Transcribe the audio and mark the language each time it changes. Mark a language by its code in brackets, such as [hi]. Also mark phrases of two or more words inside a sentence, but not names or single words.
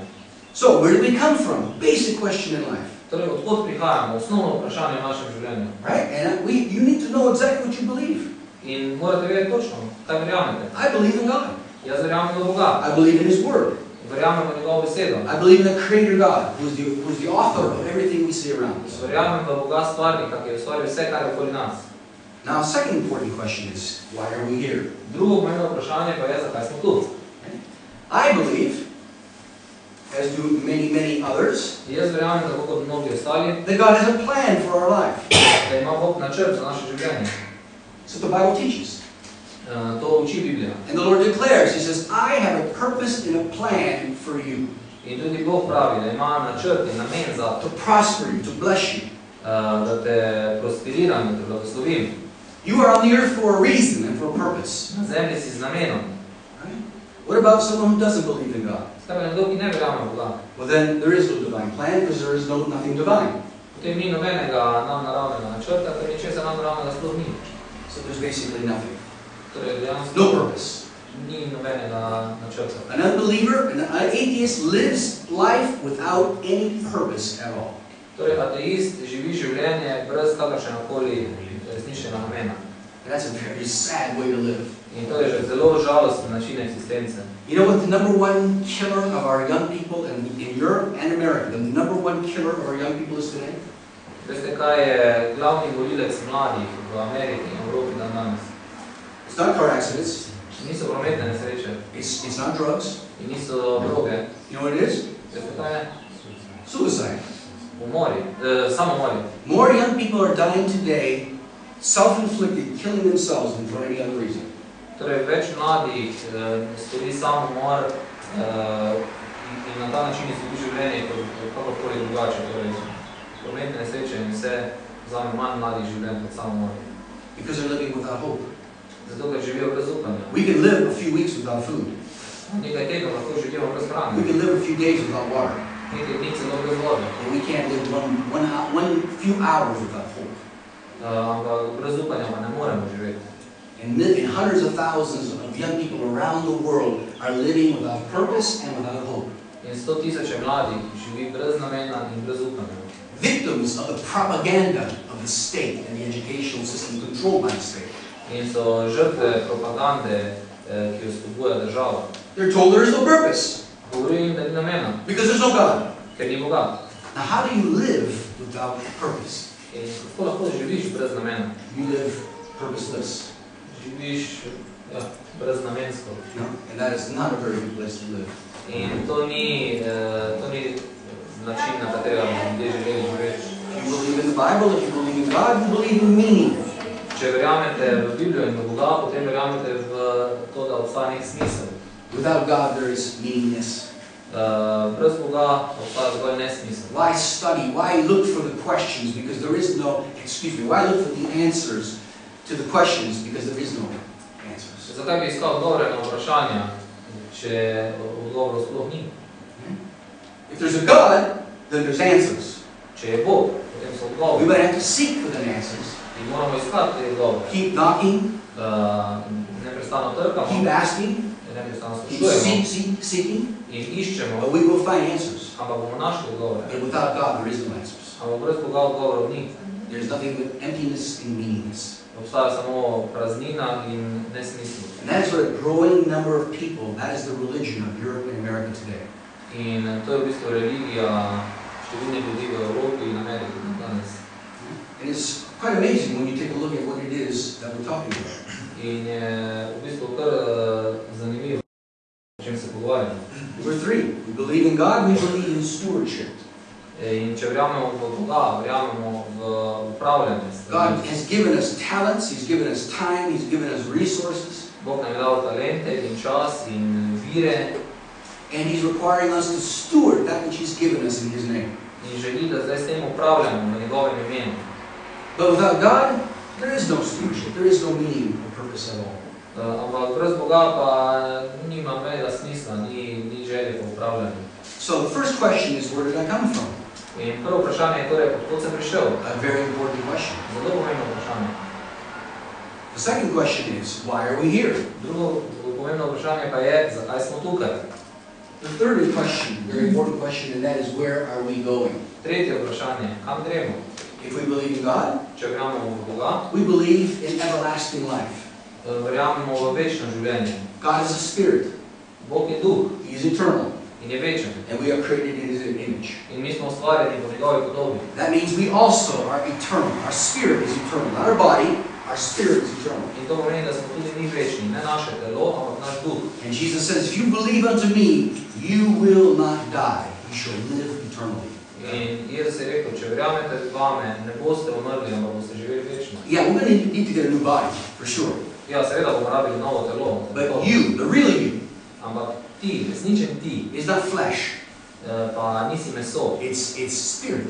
[en] So, where do we come from? Basic question in life. [sl] Torej, odkot prihajamo? Osnovno vprašanje v našem življenju. [en] Right? And you need to know exactly what you believe. [sl] In morate vedeti točno, kaj verjamete. [en] I believe in God. [sl] Jaz verjamem v Boga. [en] I believe in His Word. [sl] Verjamem v njegovo besedo. [en] I believe in the Creator God, who is the author of everything we see around us. [sl] Verjamem v Boga stvarnika, ki je ustvaril vse, kar je okoli nas. [en] Now, second important question is, why are we here? [sl] Drugo pomembno vprašanje pa je, zakaj smo tu. [en] I believe, as do many others, [sl] Jaz verjamem, tako kot mnogi ostali, [en] that God has a plan for our life. [sl] da ima Bog načrt za naše življenje. [en] So the Bible teaches. [sl] To uči Biblija. [en] And the Lord declares, He says, I have a purpose and a plan for you. [sl] In tudi Bog pravi, da ima načrt in namen za [en] to prosper you, to bless you. [sl] Da te prosperiram, da te blagoslovim. [en] You are on the earth for a reason and for a purpose. [sl] Na zemlji si z namenom. [en] Right? What about someone who doesn't believe in God? [sl] Skaj nekdo, ki ne verjame v Boga? [en] Well, then there is no divine plan because there is nothing divine. [sl] Potem ni nobenega nadnaravnega načrta, ker ničesar nadnaravnega sploh ni. [en] So there's basically nothing. [sl] Torej, dejansko [en] no purpose. [sl] Ni nobenega načrta. [en] An unbeliever, an atheist lives life without any purpose at all. [sl] Torej, ateist živi življenje brez kakršnegakoli resničnega namena. [en] And that's a very sad way to live. [sl] In to je že zelo žalosten način eksistence. [en] You know what the number one killer of our young people in Europe and America, the number one killer of our young people is today? [sl] Veste, kaj je glavni volilec mladih v Ameriki in Evropi danes? [en] It's not car accidents. [sl] Niso prometne nesreče. [en] It's not drugs. [sl] In niso droge. [en] You know what it is? [sl] Veste, kaj je? [en] Suicide. [sl] Umori. Samomori. [en] More young people are dying today, self-inflicted, killing themselves than for any other reason. [sl] Torej, več mladih stori samomor in na ta način izgubi življenje kot kakorkoli drugače. Torej, prometne nesreče in vse vzame manj mladih življenj kot samomor. [en] Because they're living without hope. [sl] Zato, ker živijo brez upanja. [en] We can live a few weeks without food. [sl] Nekaj tednov lahko živimo brez hrane. [en] We can live a few days without water. [sl] Nekaj dni celo brez vode. [en] And we can't live one few hours without hope. [sl] Ampak brez upanja pa ne moremo živeti. [en] And hundreds of thousands of young people around the world are living without purpose and without hope. [sl] In 100.000 mladih živi brez namena in brez upanja. [en] Victims of the propaganda of the state and the educational system controlled by the state. [sl] In so žrtve propagande, ki jo spodbuja država. [en] They're told there is no purpose. [sl] Govori jim, da ni namena. [en] Because there's no God. [sl] Ker ni Boga. [en] Now how do you live without purpose? [sl] In kako lahko živiš brez namena? [en] You live purposeless. [sl] Živiš brez namensko. [en] No? And that is not a very good place to live. [sl] In to ni način, na katerega bi ljudje želeli živeti. [en] If you believe in the Bible, if you believe in God, you believe in meaning. [sl] Če verjamete v Biblijo in v Boga, potem verjamete v to, da obstaja nek smisel. [en] Without God, there is meaningless. [sl] Brez Boga obstaja zgolj nesmisel. [en] Why study? Why look for the questions? Because there is no, why look for the answers to the questions? Because there is no answers. [sl] Zakaj bi iskal odgovore na vprašanja, če odgovorov sploh ni? [en] If there's a God, then there's answers. [sl] Če je Bog, potem so [en] We [sl] odgovori. [en] might have to seek for the answers. [sl] In moramo iskati te odgovore. [en] Keep knocking, [sl] Neprestano trkamo, [en] keep asking, [sl] neprestano [en] keep [sl] sprašujemo [en] seeking, [sl] in iščemo, [en] but we will find answers. [sl] ampak bomo našli odgovore. [en] But without God, there is no answers. [sl] Ampak brez Boga odgovorov ni. [en] There's nothing but emptiness and meaningless. [sl] Obstaja samo praznina in nesmisel. [en] And that's what a growing number of people, that is the religion of Europe and America today. [sl] In to je v bistvu religija številnih ljudi v Evropi in Ameriki danes. [en] And it's quite amazing when you take a look at what it is that we're talking about. [sl] In je v bistvu kar zanimivo, o čem se pogovarjamo. [en] Number 3, we believe in God, we believe in stewardship. [sl] In če verjamemo v Boga, verjamemo v upravljanje. [en] God has given us talents, He's given us time, He's given us resources. [sl] Bog nam je dal talente in čas in vire. [en] And He's requiring us to steward that which He's given us in His name. [sl] In želi, da zdaj s tem upravljamo v njegovem imenu. [en] But without God, there is no stewardship, there is no meaning or purpose at all. [sl] Ampak brez Boga pa nima mega smisla, ni želje po upravljanju. [en] So the first question is, where did I come from? [sl] In prvo vprašanje je torej, odkod sem prišel? [en] A very important question. [sl] Zelo pomembno vprašanje. [en] The second question is, why are we here? [sl] Drugo pomembno vprašanje pa je, zakaj smo tukaj? [en] The third question, very important question, and that is, where are we going? [sl] Tretje vprašanje, kam gremo? [en] If we believe in God, [sl] Če verjamemo v Boga, [en] we believe in everlasting life. [sl] verjamemo v večno življenje. [en] God is a spirit. [sl] Bog je duh [en] He is eternal. [sl] in je večen. [en] And we are created in His image. [sl] In mi smo ustvarjeni po njegovi podobi. [en] That means we also are eternal. Our spirit is eternal. Not our body, our spirit is eternal. [sl] In to pomeni, da smo tudi mi večni, ne naše telo, ampak naš duh. [en] And Jesus says, if you believe unto me, you will not die. You shall live eternally. [sl] In Jezus je rekel, če verjamete vame, ne boste umrli, ampak boste živeli večno. [en] Yeah, we're going to need to get a new body, for sure. [sl] Ja, seveda bomo rabili novo telo. [en] But you, the real you, [sl] Ampak ti, resničen ti, [en] is not flesh. [sl] pa nisi meso, [en] It's spirit.